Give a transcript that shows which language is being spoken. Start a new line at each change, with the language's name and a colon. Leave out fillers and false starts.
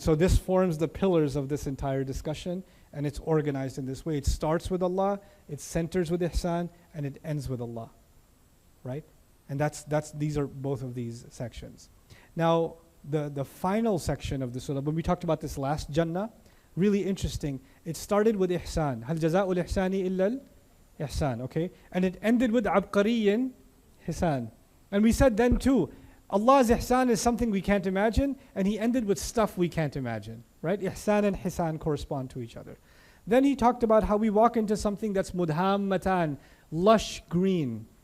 English: So this forms the pillars of this entire discussion, and it's organized in this way. It starts with Allah, it centers with ihsan, and it ends with Allah. Right? And these are both of these sections. Now, the final section of the surah, when we talked about this last Jannah, really interesting. It started with ihsan.
Arabic: هل جزاء الإحسان إلا الإحسان.
English: Okay? And it ended with عبقري hisan. And we said then too, Allah's ihsan is something we can't imagine, and He ended with stuff we can't imagine. Right? Ihsan and hisan correspond to each other. Then He talked about how we walk into something that's mudhammatan, lush green.